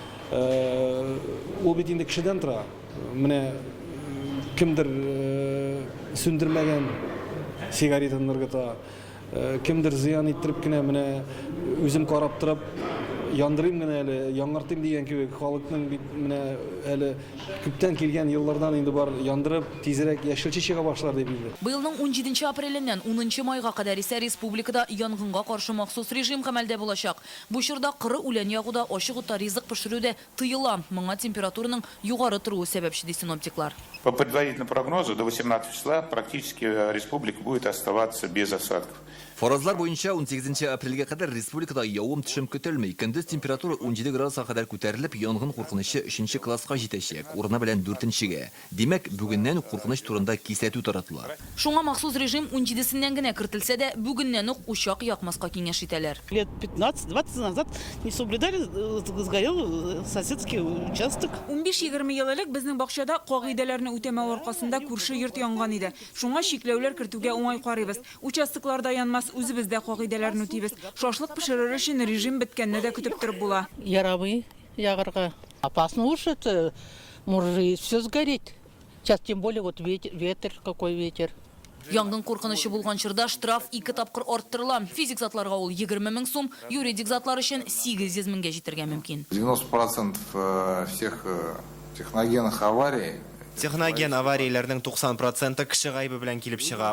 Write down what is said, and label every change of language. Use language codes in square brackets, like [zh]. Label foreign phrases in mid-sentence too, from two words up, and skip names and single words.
[tt] Ул бит инде кешедән тора. Менә кемдер сүндермәгән сигаретаны ныргыта, кемдер зыян иттереп кенә менә үзем карап торып яндырыйм гына әле, яңартыйм дигән кебек халыкның бит менә әле күптән килгән еллардан инде бар яндырып тизрәк яшелчә чыга башлар дип инде. Быелның 17 апреленнән 10 майга кадәр исә республикада янгынга каршы махсус режим гамәлдә булачак. Бу чорда кыры үлән ягуда, ачык утта ризык пешерүдә тыела. Моңа температураның югары торуы сәбәпче ди синоптиклар. [ru] По предварительному прогнозу, до 18 числа практически республика будет оставаться без осадков. [tt] Фаразлар бойынша 18 апрельге кадәр республикада явым төшем көтелмей, көндез температура 17 градуска кадәр күтәрелеп, янгын куркынычы 3-нче класска җитәчәк, урыны белән 4-нчегә. Димәк, бүгеннән үк куркыныч турында кисәтү таратыла. Шуңа махсус режим 17-сеннән генә кертелсә дә, бүгеннән үк учак якмаска киңәш итәләр. [ru] Лет 15-20 назад не соблюдали, сгорел соседский участок. [tt] 15-20 ел элек безнең бакчада кагыйдәләрне үтәмәү аркасында күрше йорт янган иде. Шуңа шикләүләр кертүгә уңай карыйбыз. Участокларда янмас, үзебездә кагыйдәләрне үтибез. Шашлык пешерер өчен режим беткәнне дә көтеп торып була. Яровый ягырга. [ru] Опасно уж это, может все сгореть. Сейчас тем более вот ветер, какой ветер. [tt] Янгын куркынычы булган чорда штраф 2 тапкыр арттырыла. Физик затларга ул 20 000 сум, юридик затлар өчен 800 000 җитәргә мөмкин. [ru] 90% всех техногенных аварий. [tt] Техноген аварияләрнең 90% кеше гайбы белән килеп чыга.